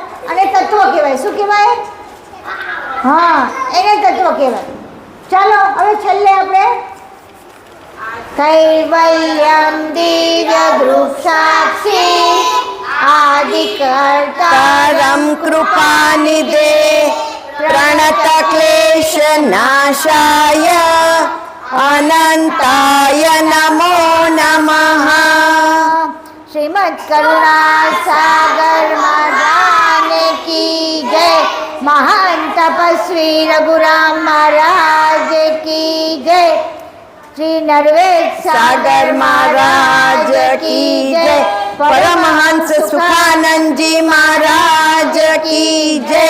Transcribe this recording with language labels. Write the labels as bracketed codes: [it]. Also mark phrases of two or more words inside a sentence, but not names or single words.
[gu] અને તત્વ કહેવાય. શું કહેવાય? હા, એને તત્વ કહેવાય. ચાલો હવે છેલ્લે આપણે [sa] कैवल्यम दिव्य दृक्षाक्षी आदिकर्ता तारम कृपानिधे प्रणत क्लेश नाशाय अनंताय नमो नमः। [hi] श्रीमद करुणा सागर महाराज की जय। महान तपस्वी रघुराम महाराज की जय। श्री नरवेद सागर महाराज की जय। परमहंस सुखानंद जी महाराज की जय।